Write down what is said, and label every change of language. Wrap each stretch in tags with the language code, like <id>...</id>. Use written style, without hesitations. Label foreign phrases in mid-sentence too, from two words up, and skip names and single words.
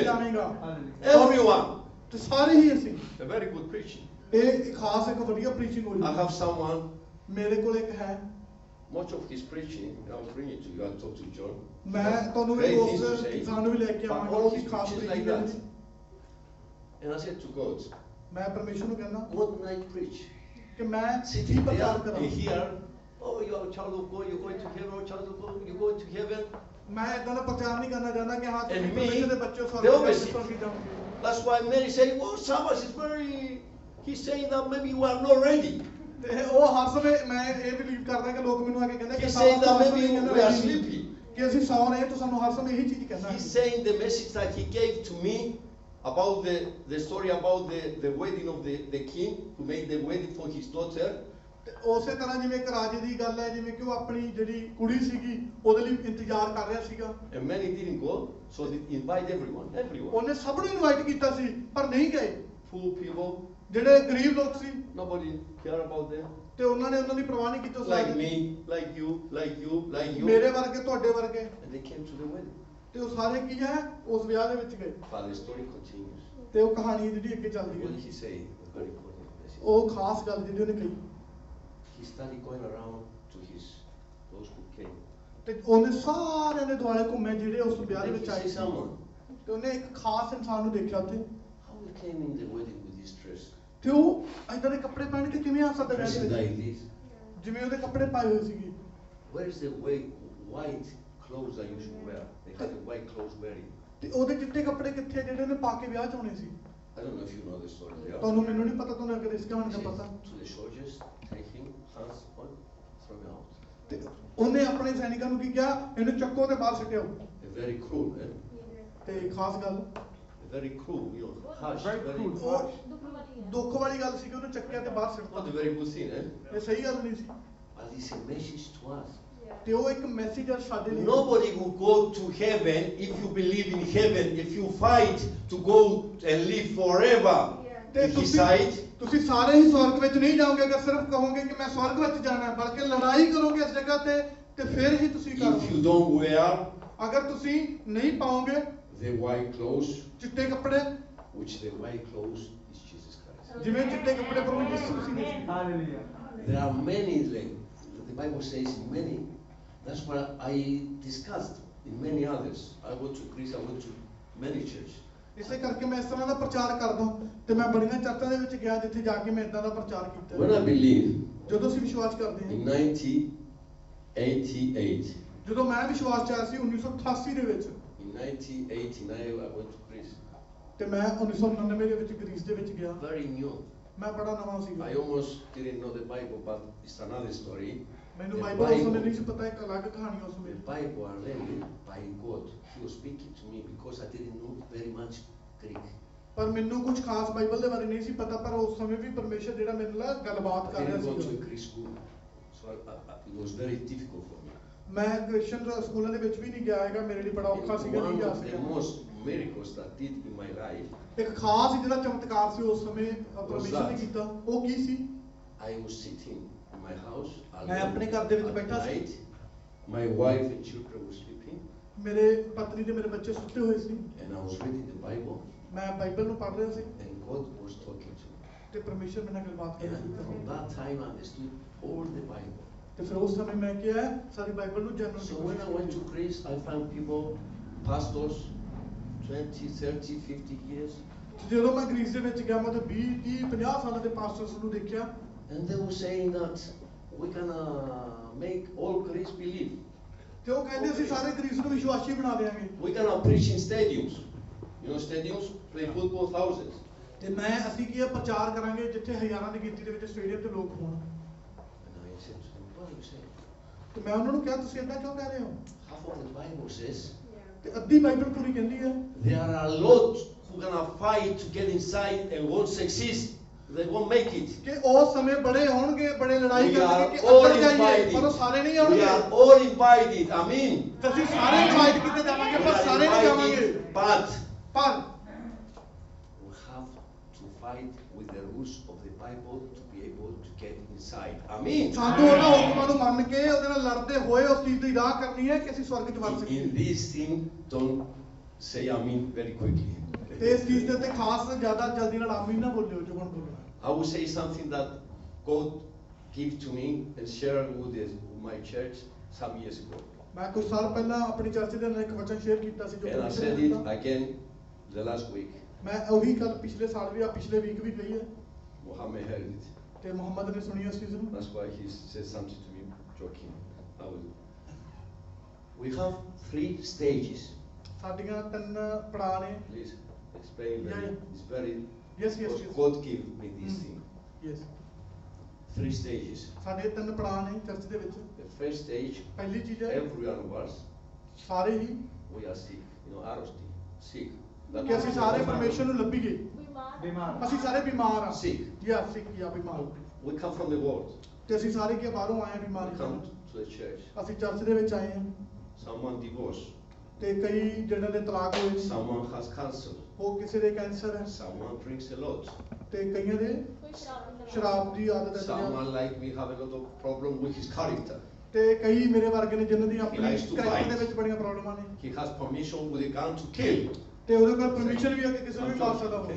<pa>ਜਾਵੇਂਗਾ,</pa> <en>Everyone.</en> <pa>ਤੇ ਸਾਰੇ ਹੀ ਅਸੀਂ।</pa> <en>A very good preaching.</en> <pa>ਇਹ ਖਾਸ ਇੱਕ ਵਧੀਆ ਪ੍ਰੀਚਿੰਗ ਹੋਈ।</pa> <en>I have someone,</en> <pa>ਮੇਰੇ ਕੋਲ ਇੱਕ ਹੈ,</pa> <en>much of his preaching, I'll bring it to you, I'll talk to John.</en> <pa>ਮੈਂ ਤੁਹਾਨੂੰ</pa> <en>Great</en> <pa>ਉਸ</pa> <en>things to say.</en> <pa>ਇਨਸਾਨ ਨੂੰ ਵੀ ਲੈ ਕੇ</pa> <en>But</en> <pa>ਆਵਾਂਗਾ,</pa> <en>all</en> <pa>ਉਹ ਵੀ</pa> <en>his</en> <pa>ਖਾਸ</pa> <en>preachings like</en> <pa>ਪ੍ਰੀਚਿੰਗ</pa> <en>that. And I said to God,</en> <pa>ਮੈਂ ਪਰਮੇਸ਼ਰ ਨੂੰ ਕਹਿੰਦਾ</pa> <en>what can I preach?</en> <pa>ਕਿ ਮੈਂ ਕੀ</pa> <en>Sitting</en> <pa>ਪ੍ਰਚਾਰ</pa> <en>there</en> <pa>ਕਰਾਂ।</pa> <en>and here, oh, you are a child of God, you're going to heaven, oh, child of God, you're going to heaven.</en> <pa>ਮੈਂ ਇਦਾਂ ਦਾ ਪ੍ਰਚਾਰ ਨਹੀਂ ਕਰਨਾ ਚਾਹੁੰਦਾ ਕਿ ਹਾਂ ਤੁਸੀਂ</pa> <en>And me,</en> <pa>ਪਰਮੇਸ਼ਰ ਦੇ ਬੱਚੇ ਹੋ,</pa> <en>the</en> <pa>ਸਵਰਗ</pa> <en>opposite.</en> <pa>ਜਾਓਗੇ।</pa> <en>That's why many say, oh, Sabbath is very, he's saying that maybe you are not ready.</en> <pa>ਤੇ ਉਹ ਹਰ ਸਮੇਂ ਮੈਂ ਇਹ ਬਿਲੀਵ ਕਰਦਾ ਕਿ ਲੋਕ ਮੈਨੂੰ ਆ ਕੇ ਕਹਿੰਦੇ ਕਿ</pa> <en>He's saying that maybe</en> <pa>ਕਹਿੰਦਾ</pa> <en>we are</en> <pa>ਨਹੀਂ,</pa> <en>sleepy.</en> <pa>ਕਿ ਅਸੀਂ ਸੌ ਰਹੇ ਹਾਂ, ਤਾਂ ਸਾਨੂੰ ਹਰ ਸਮੇਂ ਇਹੀ ਚੀਜ਼ ਕਹਿਣਾ</pa> <en>He's</en> <pa>ਹੈ।</pa> <en>saying the message that he gave to me about the story about the wedding of the king who made the wedding for his daughter.</en> <pa>ਤੇ ਉਸੇ ਤਰ੍ਹਾਂ ਜਿਵੇਂ ਇੱਕ ਰਾਜੇ ਦੀ ਗੱਲ ਹੈ, ਜਿਵੇਂ ਕਿ ਉਹ ਆਪਣੀ ਜਿਹੜੀ ਕੁੜੀ ਸੀਗੀ ਉਹਦੇ ਲਈ ਇੰਤਜ਼ਾਰ ਕਰ ਰਿਹਾ ਸੀਗਾ।</pa> <en>And many didn't go, so they invite everyone.</en> <pa>ਉਹਨੇ ਸਭ ਨੂੰ ਇਨਵਾਈਟ ਕੀਤਾ ਸੀ ਪਰ ਨਹੀਂ ਗਏ।</pa> <en>Poor people,</en> <pa>ਜਿਹੜੇ ਗਰੀਬ ਲੋਕ ਸੀ</pa> <en>nobody care about them.</en> <pa>ਤੇ ਉਹਨਾਂ ਨੇ ਉਹਨਾਂ ਦੀ ਪਰਵਾਹ ਨਹੀਂ ਕੀਤੀ।</pa> <en>Like me, like you, like you, like you.</en> <pa>ਮੇਰੇ ਵਰਗੇ, ਤੁਹਾਡੇ ਵਰਗੇ,</pa> <en>And they came to the wedding.</en> <pa>ਤੇ ਉਹ ਸਾਰੇ ਕੀ ਹੈ ਉਸ ਵਿਆਹ ਦੇ ਵਿੱਚ ਗਏ।</pa> <en>But the story continues.</en> <pa>ਤੇ ਉਹ ਕਹਾਣੀ ਜਿਹੜੀ ਅੱਗੇ ਚੱਲਦੀ</pa> <en>What</en> <pa>ਹੈ,</pa> <en>did he say? A very important message.</en> <pa>ਉਹ ਖਾਸ ਗੱਲ ਜਿਹੜੀ ਉਹਨੇ ਕਹੀ।</pa> <en>He started going around to those who came.</en> <pa>ਤੇ ਉਹਨੇ ਸਾਰਿਆਂ ਦੇ ਦੁਆਲੇ ਘੁੰਮੇ ਜਿਹੜੇ ਉਸ ਵਿਆਹ ਦੇ</pa> <en>Did</en> <pa>ਵਿੱਚ</pa> <en>he</en> <pa>ਆਏ</pa> <en>see</en> <pa>ਸੀ।</pa> <en>someone?</en> <pa>ਤੇ ਉਹਨੇ ਇੱਕ ਖਾਸ ਇਨਸਾਨ ਨੂੰ ਦੇਖਿਆ ਉੱਥੇ।</pa> <en>How he came in the wedding with this dress?</en> <pa>ਤੇ ਉਹ ਏਦਾਂ ਦੇ ਕੱਪੜੇ ਪਹਿਨ ਕੇ ਕਿਵੇਂ ਆ ਸਕਦਾ ਵਿਆਹ ਦੇ</pa> <en>Dressed</en> <pa>ਵਿੱਚ?</pa> <en>like this.</en> <pa>ਜਿਵੇਂ ਉਹਦੇ ਕੱਪੜੇ ਪਾਏ ਹੋਏ ਸੀਗੇ।</pa> <en>Where is the white clothes that you should wear? They had the white clothes wearing.</en> <pa>ਤੇ ਉਹਦੇ ਚਿੱਟੇ ਕੱਪੜੇ ਕਿੱਥੇ ਜਿਹੜੇ ਉਹਨੇ ਪਾ ਕੇ ਵਿਆਹ ਚ ਆਉਣੇ ਸੀ?</pa> <en>I don't know if you know the story there.</en> <pa>ਤੁਹਾਨੂੰ ਮੈਨੂੰ ਨਹੀਂ ਪਤਾ, ਤੁਹਾਨੂੰ ਅਗਰ ਇਸ ਕਹਾਣੀ ਦਾ</pa> <en>He</en> <pa>ਪਤਾ।</pa> <en>said to the soldiers, take him, hands on, throw him out.</en> <pa>ਤੇ ਉਹਨੇ ਆਪਣੇ ਸੈਨਿਕਾਂ ਨੂੰ ਕੀ ਕਿਹਾ? ਇਹਨੂੰ ਚੱਕੋ ਤੇ ਬਾਹਰ ਸਿੱਟਿਓ।</pa> <en>A very cruel, eh?</en> <pa>ਤੇ ਖਾਸ ਗੱਲ,</pa> <en>A very cruel, harsh, Very very cruel.</en> <pa>ਉਹ ਦੁੱਖ ਵਾਲੀ ਹੈ। ਦੁੱਖ ਵਾਲੀ ਗੱਲ ਸੀ ਕਿ ਉਹਨੂੰ ਚੱਕਿਆ ਤੇ ਬਾਹਰ ਸਿੱਟਤਾ।</pa> <en>not a very good thing, eh?</en> <pa>ਇਹ ਸਹੀ ਗੱਲ ਨਹੀਂ ਸੀ।</pa> <en>But it's a message to us.</en> <pa>ਤੇ ਉਹ ਇੱਕ ਮੈਸੇਜ ਹੈ ਸਾਡੇ ਲਈ।</pa> <en>Nobody will go to heaven if you believe in heaven, if you fight to go and live forever</en> <pa>ਤੇ</pa> <en>in His sight.</en> <pa>ਤੁਸੀਂ ਸਾਰੇ ਹੀ ਸਵਰਗ ਵਿੱਚ ਨਹੀਂ ਜਾਓਗੇ ਅਗਰ ਸਿਰਫ ਕਹੋਗੇ ਕਿ ਮੈਂ ਸਵਰਗ ਵਿੱਚ ਜਾਣਾ ਹੈ, ਬਲਕਿ ਲੜਾਈ ਕਰੋਗੇ ਇਸ ਜਗ੍ਹਾ ਤੇ ਫਿਰ ਹੀ ਤੁਸੀਂ</pa> <en>If you</en> <pa>ਕਰੋਗੇ।</pa> <en>don't wear</en> <pa>ਅਗਰ ਤੁਸੀਂ ਨਹੀਂ ਪਾਓਗੇ</pa> <en>the white clothes,</en> <pa>ਚਿੱਟੇ ਕੱਪੜੇ,</pa> <en>which the white clothes is Jesus Christ.</en> <pa>ਜਿਵੇਂ ਚਿੱਟੇ ਕੱਪੜੇ ਪ੍ਰਭੂ ਯਿਸੂ ਮਸੀਹ ਨੇ ਸੀ।</pa> <en>Hallelujah. There are many, like the Bible says, many. That's what I discussed in many others. I went to Greece, I went to many churches.</en> <pa>ਇਸੇ ਕਰਕੇ ਮੈਂ ਇਸ ਤਰ੍ਹਾਂ ਦਾ ਪ੍ਰਚਾਰ ਕਰਦਾ ਤੇ ਮੈਂ ਬੜੀਆਂ ਚਰਚਾਂ ਦੇ ਵਿੱਚ ਗਿਆ ਜਿੱਥੇ ਜਾ ਕੇ ਮੈਂ ਇਦਾਂ ਦਾ ਪ੍ਰਚਾਰ ਕੀਤਾ।</pa> <en>When I believe</en> <pa>ਜਦੋਂ ਅਸੀਂ ਵਿਸ਼ਵਾਸ ਕਰਦੇ</pa> <en>in</en> <pa>ਹਾਂ,</pa> <en>1988,</en> <pa>ਜਦੋਂ ਮੈਂ ਵਿਸ਼ਵਾਸ ਚ ਆਇਆ ਸੀ 1988 ਦੇ ਵਿੱਚ,</pa> <en>in 1989 I went to Greece.</en> <pa>ਤੇ ਮੈਂ 1999 ਦੇ ਵਿੱਚ ਗ੍ਰੀਸ ਦੇ ਵਿੱਚ ਗਿਆ।</pa> <en>Very new.</en> <pa>ਮੈਂ ਬੜਾ ਨਵਾਂ ਸੀ।</pa> <en>I almost didn't know the Bible, but it's another story.</en> <pa>ਮੈਨੂੰ</pa> <en>The</en> <pa>ਬਾਈਬਲ ਉਸ ਸਮੇਂ ਨਹੀਂ ਸੀ</pa> <en>Bible,</en> <pa>ਪਤਾ, ਇੱਕ ਅਲੱਗ ਕਹਾਣੀ ਉਸ ਸਮੇਂ।</pa> <en>the Bible are read by God. He was speaking to me because I didn't know very much Greek.</en> <pa>ਪਰ ਮੈਨੂੰ ਕੁਝ ਖਾਸ ਬਾਈਬਲ ਦੇ ਬਾਰੇ ਨਹੀਂ ਸੀ ਪਤਾ, ਪਰ ਉਸ ਸਮੇਂ ਵੀ ਪਰਮੇਸ਼ਰ ਜਿਹੜਾ ਮੇਰੇ ਨਾਲ ਗੱਲਬਾਤ</pa> <en>I</en> <pa>ਕਰ ਰਿਹਾ</pa> <en>didn't go to a</en> <pa>ਸੀ।</pa> <en>Greek school, so it was very difficult for me.</en> <pa>ਮੈਂ ਕ੍ਰਿਸਚੀਅਨ ਸਕੂਲਾਂ ਦੇ ਵਿੱਚ ਵੀ ਨਹੀਂ ਗਿਆ ਹੈਗਾ, ਮੇਰੇ ਲਈ ਬੜਾ ਔਖਾ ਸੀਗਾ, ਨਹੀਂ</pa> <en>One</en> <pa>ਜਾ</pa> <en>of the</en> <pa>ਸਕਿਆ।</pa> <en>most miracles that I did in my life,</en> <pa>ਇੱਕ ਖਾਸ ਜਿਹੜਾ ਚਮਤਕਾਰ ਸੀ ਉਸ ਸਮੇਂ ਪਰਮੇਸ਼ਰ ਨੇ ਕੀਤਾ, ਉਹ ਕੀ ਸੀ?</pa> <en>I was sitting in my house</en> <pa>ਮੈਂ ਆਪਣੇ ਘਰ ਦੇ ਵਿੱਚ ਬੈਠਾ ਸੀ।</pa> <en>night. My wife and children were sleeping,</en> <pa>ਮੇਰੇ ਪਤਨੀ ਤੇ ਮੇਰੇ ਬੱਚੇ ਸੁੱਤੇ ਹੋਏ ਸੀ,</pa> <en>and I was reading the Bible,</en> <pa>ਮੈਂ ਬਾਈਬਲ ਨੂੰ ਪੜ੍ਹ ਰਿਹਾ ਸੀ</pa> <en>and God was talking to me.</en> <pa>ਤੇ ਪਰਮੇਸ਼ਰ ਮੇਰੇ ਨਾਲ ਗੱਲਬਾਤ ਕਰ</pa> <en>And</en> <pa>ਰਿਹਾ</pa> <en>from</en> <pa>ਸੀ।</pa> <en>that time I understood all the Bible.</en> <pa>ਤੇ ਫਿਰ ਉਸ ਸਮੇਂ ਮੈਂ ਕਿਹਾ ਸਾਰੀ ਬਾਈਬਲ ਨੂੰ ਜਾਣਨ ਦੀ</pa> <en>So when I went to Greece, I found people, pastors, 20, 30, 50 years,</en> <pa>ਜਦੋਂ ਮੈਂ ਗ੍ਰੀਸ ਦੇ ਵਿੱਚ ਗਿਆ, ਮੈਂ ਤਾਂ 20, 30, 50 ਸਾਲਾਂ ਦੇ ਪਾਸਟਰਸ ਨੂੰ ਦੇਖਿਆ</pa> <en>and they were saying that we're gonna make all Greece believe.</en> <pa>ਤੇ ਉਹ ਕਹਿੰਦੇ ਅਸੀਂ ਸਾਰੇ ਗ੍ਰੀਸ ਨੂੰ ਵਿਸ਼ਵਾਸੀ ਬਣਾ ਦੇਵਾਂਗੇ।</pa> <en>We're gonna preach in stadiums. You know stadiums? Play football, thousands.</en> <pa>ਤੇ ਅਸੀਂ ਕੀ ਪ੍ਰਚਾਰ ਕਰਾਂਗੇ ਜਿੱਥੇ ਹਜ਼ਾਰਾਂ ਦੀ ਗਿਣਤੀ ਦੇ ਵਿੱਚ ਸਟੇਡੀਅਮ ਤੇ ਲੋਕ ਹੋਣ।</pa> <en>And I said to them, what are you saying?</en> <pa>ਤੇ ਮੈਂ ਉਹਨਾਂ ਨੂੰ ਕਿਹਾ ਤੁਸੀਂ ਏਦਾਂ ਕਿਉਂ ਕਹਿ ਰਹੇ ਹੋ?</pa> <en>Half of the Bible says</en> <pa>ਤੇ ਅੱਧੀ ਬਾਈਬਲ ਪੂਰੀ ਕਹਿੰਦੀ ਹੈ</pa> <en>there are a lot who gonna fight to get inside and won't succeed. They won't make it.</en> <pa>ਕਿ ਉਸ ਸਮੇਂ ਬੜੇ ਹੋਣਗੇ, ਬੜੇ ਲੜਾਈ</pa> <en>We</en> <pa>ਕਰਨਗੇ</pa> <en>are</en> <pa>ਕਿ</pa> <en>all</en> <pa>ਅੰਦਰ ਜਾਈਏ,</pa> <en>invited.</en> <pa>ਪਰ ਉਹ ਸਾਰੇ ਨਹੀਂ</pa> <en>We</en> <pa>ਆਉਣਗੇ।</pa> <en>are all invited. Amen.</en> <pa>ਤੇ ਅਸੀਂ ਸਾਰੇ ਇਨਵਾਈਟ ਕੀਤੇ</pa> <en>We</en> <pa>ਜਾਵਾਂਗੇ ਪਰ</pa> <en>are</en> <pa>ਸਾਰੇ ਨਹੀਂ ਜਾਵਾਂਗੇ।</pa> <en>invited, but</en> <pa>ਪਰ</pa> <en>we have to fight with the rules of the Bible to be able to get inside. Amen.</en> <pa>ਸਾਨੂੰ ਉਹਨਾਂ ਹੁਕਮਾਂ ਨੂੰ ਮੰਨ ਕੇ ਉਹਦੇ ਨਾਲ ਲੜਦੇ ਹੋਏ ਉਸ ਚੀਜ਼ ਦੀ ਰਾਹ ਕਰਨੀ ਹੈ ਕਿ ਅਸੀਂ ਸਵਰਗ 'ਚ ਵੜ</pa> <en>In</en> <pa>ਸਕੀਏ।</pa> <en>this thing, don't say amen very quickly.</en> <pa>ਤੇ ਇਸ ਚੀਜ਼ ਦੇ ਉੱਤੇ ਖਾਸ ਜ਼ਿਆਦਾ ਜਲਦੀ ਨਾਲ ਆਮੀਨ ਨਾ ਬੋਲਿਓ ਜੋ ਹੁਣ ਬੋਲਣਾ।</pa> <en>I will say something that God gave to me and shared with my church some years ago.</en> <pa>ਮੈਂ ਕੁਝ ਸਾਲ ਪਹਿਲਾਂ ਆਪਣੀ ਚਰਚ ਦੇ ਨਾਲ ਇੱਕ ਵਚਨ ਸ਼ੇਅਰ ਕੀਤਾ ਸੀ ਜੋ</pa> <en>And I</en> <pa>ਪਰਮੇਸ਼ਰ ਨੇ</pa> <en>said it</en> <pa>ਦਿੱਤਾ।</pa> <en>again the last week.</en> <pa>ਮੈਂ ਉਹੀ ਗੱਲ ਪਿਛਲੇ ਸਾਲ ਵੀ ਪਿਛਲੇ ਵੀਕ ਵੀ ਕਹੀ ਹੈ</pa> <en>Muhammad heard it.</en> <pa>ਤੇ ਮੁਹੰਮਦ ਨੇ ਸੁਣੀ ਉਸ ਚੀਜ਼ ਨੂੰ।</pa> <en>That's why he said something to me, joking. We have 3 stages.</en> <pa>ਸਾਡੀਆਂ 3 ਪੜਾਅ ਨੇ।</pa> <en>Please explain that. Yeah. It's very. Yes, yes, because yes. God gave me this thing. ਯੈਸ 3 stages.</en> <pa>ਸਾਡੇ 3 ਪੜਾਅ ਨੇ ਚਰਚ ਦੇ ਵਿੱਚ।</pa> <en>The first stage,</en> <pa>ਪਹਿਲੀ ਚੀਜ਼ ਹੈ</pa> <en>every one of us,</en> <pa>ਸਾਰੇ ਹੀ</pa> <en>we are sick. You know, arosty, sick.</en> <pa>ਕਿ ਅਸੀਂ ਸਾਰੇ ਪਰਮੇਸ਼ਰ ਨੂੰ ਲੱਭੀਏ। ਬਿਮਾਰ ਬਿਮਾਰ। ਅਸੀਂ ਸਾਰੇ ਬਿਮਾਰ ਹਾਂ।</pa> <en>Sick.</en> <pa>ਯਾ ਸਿੱਖ ਜਾਂ ਬਿਮਾਰ।</pa> <en>We come from the world.</en> <pa>ਤੇ ਅਸੀਂ ਸਾਰੇ ਕੀ ਬਾਹਰੋਂ ਆਏ ਆ</pa> <en>We</en> <pa>ਬਿਮਾਰੀ</pa> <en>come</en> <pa>ਨਾਲ</pa> <en>to the church.</en> <pa>ਅਸੀਂ ਚਰਚ ਦੇ ਵਿੱਚ ਆਏ ਹਾਂ</pa> <en>Someone divorced.</en> <pa>ਤੇ ਕਈ ਜਿਹਨਾਂ ਦੇ ਤਲਾਕ ਹੋਏ ਨੇ,</pa> <en>Someone has cancer.</en> <pa>ਉਹ ਕਿਸੇ ਦੇ ਕੈਂਸਰ ਹੈ</pa> <en>Someone drinks a lot.</en> <pa>ਤੇ ਕਈਆਂ ਦੇ ਕੋਈ ਸ਼ਰਾਬ ਨਹੀਂ ਸ਼ਰਾਬ ਦੀ ਆਦਤ ਹੈ</pa> <en>Someone like me have a lot of problem with his character.</en> <pa>ਤੇ ਕਈ ਮੇਰੇ ਵਰਗੇ ਨੇ ਜਿਨ੍ਹਾਂ ਦੀ ਆਪਣੀ</pa> <en>likes to</en> <pa>ਕਰੈਕਟਰ</pa> <en>fight.</en> <pa>ਦੇ ਵਿੱਚ ਬੜੀਆਂ ਪ੍ਰੋਬਲਮਾਂ ਨੇ</pa> <en>He has permission with a gun to kill.</en> <pa>ਤੇ ਉਹਦੇ ਕੋਲ ਪਰਮਿਸ਼ਨ ਵੀ ਹੈ ਕਿ ਕਿਸੇ ਨੂੰ ਵੀ ਮਾਰ ਸਕਦਾ ਹੋਵੇ</pa>